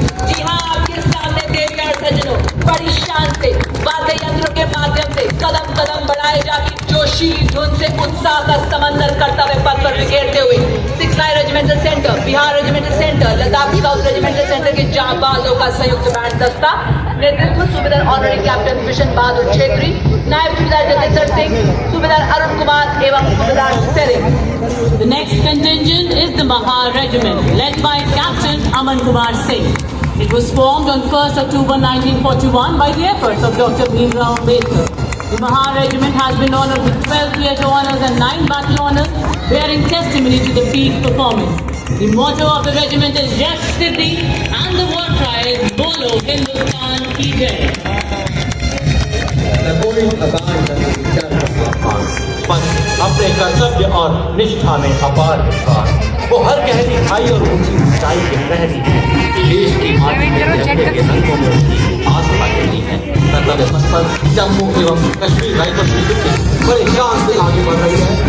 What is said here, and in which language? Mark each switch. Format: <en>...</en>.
<hi>जी हाँ, आपके सामने देवी और सज्जनों, बड़ी शान से वाद्य यंत्रों के माध्यम से कदम कदम बढ़ाए जाके जोशीली धुन से उत्साह का समंदर कर्तव्य पथ पर बिखेरते हुए 6 regimental centre, Bihar regimental centre, Ladakh scout regimental centre के जांबाजों का संयुक्त बैंड दस्ता, नेतृत्व सूबेदार honorary captain vision Bahadur Chhetri, नायब सूबेदार जगदीश सिंह, सूबेदार अरुण कुमार एवं सूबेदार Tsering.</hi> <en>The next contingent is the Mahar Regiment, led by Captain Aman Kumar Singh. It was formed on 1st October 1941 by the efforts of Dr. Bhimrao Ambedkar. The Mahar Regiment has been honoured with 12 theatre honours and 9 battle honours, bearing testimony to the peak performance. The motto of the regiment is Yash Siddhi and the war cry is</en> <hi>Bolo Hindustan Ki Jai.</hi> <en>The going about the</en> <hi>अपने कर्तव्य और निष्ठा में अपार विश्वास। वो हर गहरी खाई और ऊंची ऊंचाई के प्रहरी है। देश की माटी में तिरंगे के रंगों में उनकी आस्था खिली है। कर्तव्य पथ पर जम्मू एवं कश्मीर राइफल्स की टुकड़ी बड़े शान से आगे बढ़ रही है।</hi>